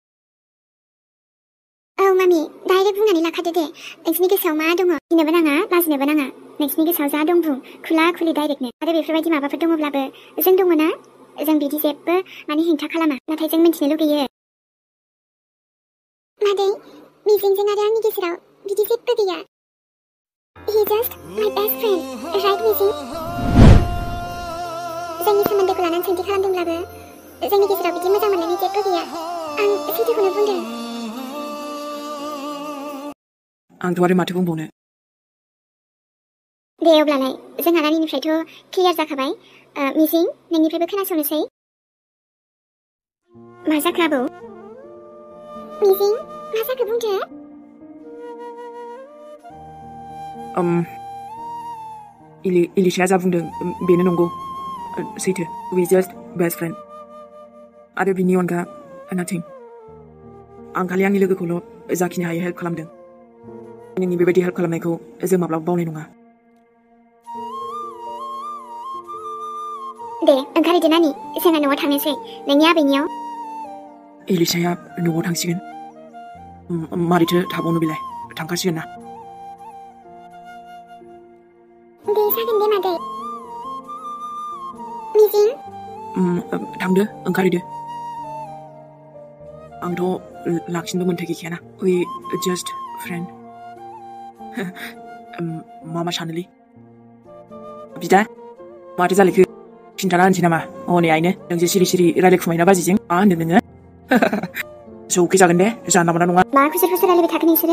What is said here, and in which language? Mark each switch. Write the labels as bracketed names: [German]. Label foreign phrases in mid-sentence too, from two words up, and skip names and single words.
[Bodo] औ मामि डाइरेक्ट बुंनानै लाखादो दे नोंसिनि गोसोआव मा दङ गिनोबो नाङा लाजिनोबो नाङा नोंसिनि गोसोआव जा दं बुं खुला खुलि डाइरेक्टनो आरो बेफोरबायदि माबाफोर दङब्लाबो जों दङ ना जों बिदि जेबो माने हेंथा खालामा नाथाय जों मिथिनो लुगैयो मादै मिजिंजों आरो आंनि गेजेराव बिदि जेबो गैया [English] he just my best friend right [Bodo] मिजिं जोंनि सोमोन्दोखौ लानानै सोंथि खालामदोंब्लाबो जोंनि गेजेराव बिदि मोजां मोनलायनाय जेबो गैया आं सैथोखौनो बुंदों आंथ' आरो माथो बुंबावनो दे अब्लालाय जोंहा नानिनिफ्रायथ' क्लियार जाखाबाय मिजिं नोंनिफ्रायबो खोनासंनोसै मा जाखो आबौ मिजिं मा जाखो बुंदो इलिसाया जा बुंदों बेनो नंगौ सैथो [English] we just best friend [Bodo] आरो बिनि अनगा nothing आं खालि आंनि लोगोखौल' जाखिनि हायो हेल्प खालामदों नोंनि बेबायदि हेल्प खालामनायखौ जों माब्लाबा बावनाय नङा दे ओंखारहैदो नानि जोंहा न'आव थांनोसै नोंनि आबैनियाव इलिसाया न'आव थांसिगोन मारैथो थाबावनो बेलाय थांखासिगोन ना दे जागोन दे मादै मिजिं थांदो ओंखारहैदो आंथ' लाखिनोबो मोन्थाय गैखायाना [English] we just friend [Bodo] मा सानोलै बिदा माथो जालायखो खिन्थाना होनसै नामा हनै आइनो नोंसो सिरि सिरि रायलायखुमायोना बाजिजों मा होनदों नोङो जौखि जागोन दे जानला मोनला नङा मा खुसुर खुसुर रायलायबाय थाखो नोंसोरो